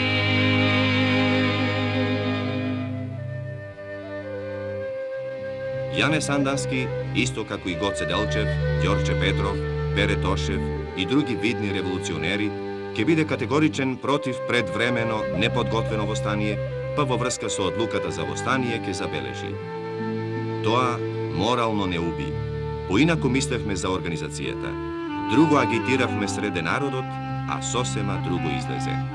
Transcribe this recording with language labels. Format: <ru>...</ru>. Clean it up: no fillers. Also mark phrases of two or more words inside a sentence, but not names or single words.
<mk>Јане Сандански, исто како и Гоце Делчев, Ѓорѓе Петров, Пере Тошев и други видни револуционери, ќе биде категоричен против предвремено неподготвено востание, па во врска со одлуката за востание ќе забележи. Тоа морално не уби. Поинаку мислевме за организацијата. Друго агитиравме среде народот, а сосема друго излезе.</mk>